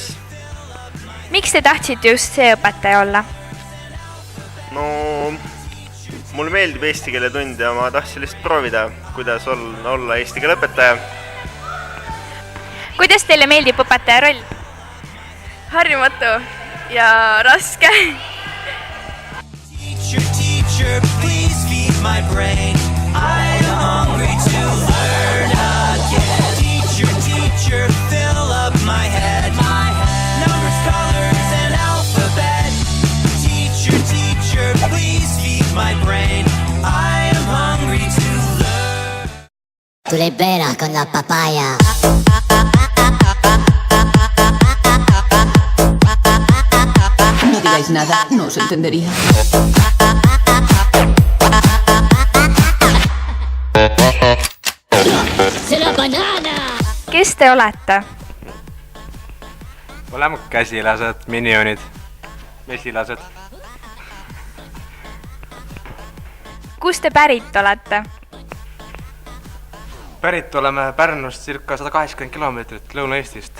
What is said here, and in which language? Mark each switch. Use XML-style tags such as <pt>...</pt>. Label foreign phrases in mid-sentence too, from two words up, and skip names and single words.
<et>Miks te tahtsite just see õpetaja olla? No, mulle meeldib eesti keele tund ja ma tahtsin lihtsalt proovida, kuidas olla eesti keele õpetaja. Kuidas teile meeldib õpetaja roll? Harjumatu ja raske.</et> <en>Teacher, please feed my brain. I'm hungry to learn again. Teacher, fill up my head. Numbers, colors, and alphabet. Teacher, please feed my brain. I am hungry to learn. Tu libera con la papaya.</en> <es>No digáis nada, no os entendería.</es> <fr>C'est la banana!</fr> <et>Kes te olete? Oleme käsilased, minionid, mesilased. Kust te pärit olete? Pärit oleme Pärnust circa 180 kilomeetrit Lõuna-Eestist.</et>